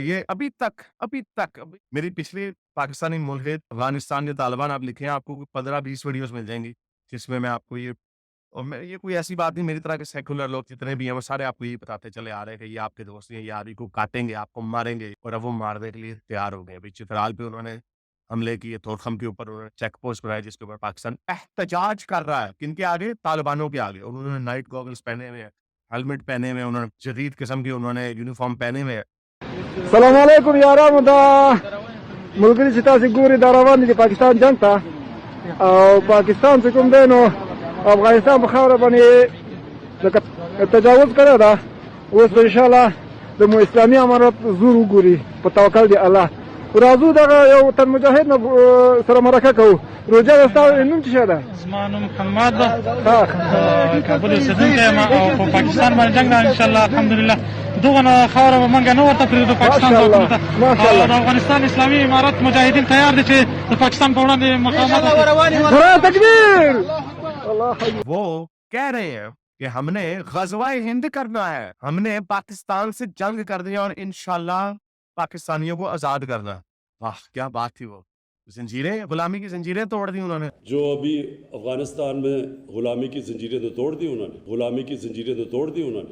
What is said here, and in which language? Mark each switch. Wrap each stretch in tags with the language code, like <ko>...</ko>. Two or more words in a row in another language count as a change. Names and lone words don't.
<ur>یہ ابھی میری پچھلی پاکستانی ملحد افغانستان کے طالبان آپ لکھیں، آپ کو 15-20 ویڈیوز مل جائیں گی، جس میں میں آپ کو یہ اور میں یہ کوئی ایسی بات نہیں، میری طرح کے سیکولر لوگ جتنے بھی ہیں، وہ سارے آپ کو یہی بتاتے چلے آ رہے ہیں کہ یہ آپ کے دوست ہیں، یہ آپ ہی کو کاٹیں گے، آپ کو ماریں گے اور اب وہ مارنے کے لیے تیار ہو گئے. ابھی چترال پہ انہوں نے حملے کیے، طورخم کے اوپر انہوں نے</ur> <en>check post</en> <ur>بنایا جس کے اوپر پاکستان احتجاج کر رہا ہے. کن کے آگے؟ طالبانوں کے آگے. انہوں نے</ur> <en>night goggles</en> <ur>پہنے ہوئے ہیں، ہیلمٹ پہنے ہوئے ہیں، انہوں نے جدید قسم کی انہوں نے یونیفارم پہنے ہوئے ہیں.</ur> <ar>السلام عليكم</ar> <ps>يا رامدا ملګری چې تاسو ګوري دا روان دي پاکستان جنگ ته او پاکستان چې کوم دی نو افغانستان په خاوره باندې تجاوز کړی ده. اوس به انشاءالله د مو اسلامي امارت زور وګوري په توکل دی الله. راځو دغه یو تن مجاهد نه سره مرکه کوو. روجه ستا نوم څه ده؟ زما نوم محمد ده. کابل اوسېدونکی یم او په پاکستان باندې جنګ ده</ps> <ar>انشاءالله الحمدلله</ar> <ps>دغه خاوره به موږ نه ورته پرېږدو پاکستان ماشاءالله، ځواکونو ته. ماشاءالله. د افغانستان اسلامي امارت مجاهدین تیار دي چې د پاکستان په وړاندې مقاومت وکړي.</ps> <ur>نعره تکبیر الله حي وہ کہہ رہے ہیں کہ ہم نے غزوۂ ہند کرنا ہے، ہم نے پاکستان سے جنگ کرنی ہے اور انشاءاللہ پاکستانیوں کو آزاد کرنا ہے. واہ کیا بات تھی وہ، زنجیریں، غلامی کی زنجیریں توڑ دی انہوں نے. جو ابھی افغانستان میں غلامی کی زنجیریں تو توڑ دی انہوں نے، غلامی کی زنجیریں تو توڑ دی انہوں نے.</ur>